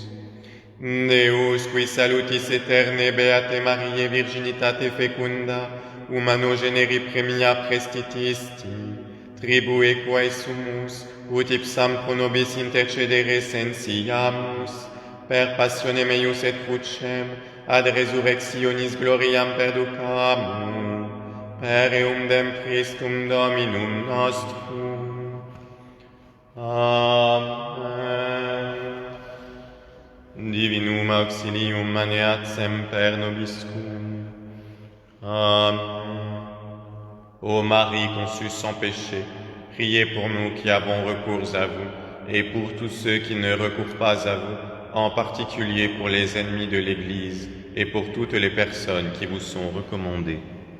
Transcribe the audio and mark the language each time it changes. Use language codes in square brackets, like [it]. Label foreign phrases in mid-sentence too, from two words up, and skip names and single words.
[la] Deus, qui salutis eterne beate Mariae virginitate fecunda, humano generi premia prestitisti, tribue quae sumus, ut ipsam pro nobis intercedere sensiamus, per passionem eius et crucem, ad resurrectionis gloriam perducamur, per eundem Christum Dominum nostrum. Amen. Divinum auxilium maneat semper nobiscum. Amen. [fr] Ô Marie conçue sans péché, priez pour nous qui avons recours à vous, et pour tous ceux qui ne recourent pas à vous, en particulier pour les ennemis de l'Église, et pour toutes les personnes qui vous sont recommandées.